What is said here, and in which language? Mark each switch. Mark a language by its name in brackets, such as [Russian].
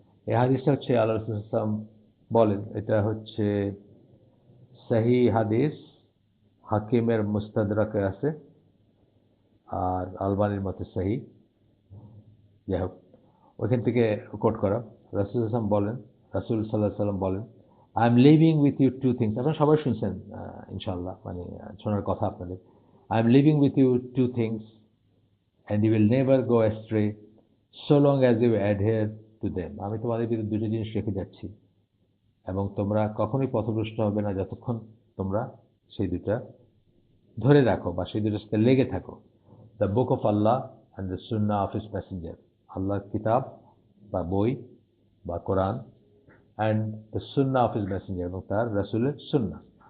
[Bangla] এই হাদিসটা হচ্ছে আল্লাহ রাসূল সাল্লাল্লাহু আলাইহি ওয়াসাল্লাম বলেন, এটা হচ্ছে সহিহ হাদিস, হাকিমের মুস্তাদরাকে আছে, আর আলবানির মতে সহিহ। যাই হোক, ওইখান থেকে কোট করা। রাসূল সাল্লাল্লাহু আলাইহি ওয়াসাল্লাম বলেন, রাসূল সাল্লাল্লাহু আলাইহি ওয়াসাল্লাম বলেন, [English] I am living with you two things. [Bangla] আপনারা সবাই শুনছেন ইনশাআল্লাহ, মানে শোনার কথা আপনাদের। [English] I am living with you two things and you will never go astray so long as you adhere to them. [Bangla] আমি তোমাদের ভিতরে দুটো জিনিস রেখে যাচ্ছি এবং তোমরা কখনোই পথভ্রষ্ট হবে না যতক্ষণ তোমরা সেই দুটা ধরে রাখো বা সেই দুটোর সাথে লেগে থাকো। [English] The book of Allah and the sunnah of his messenger. [Bangla] আল্লাহর কিতাব বা বই বা কোরআন, [English] and the sunnah of his messenger, [Bangla] এবং তার রাসূলের সুন্নাহ।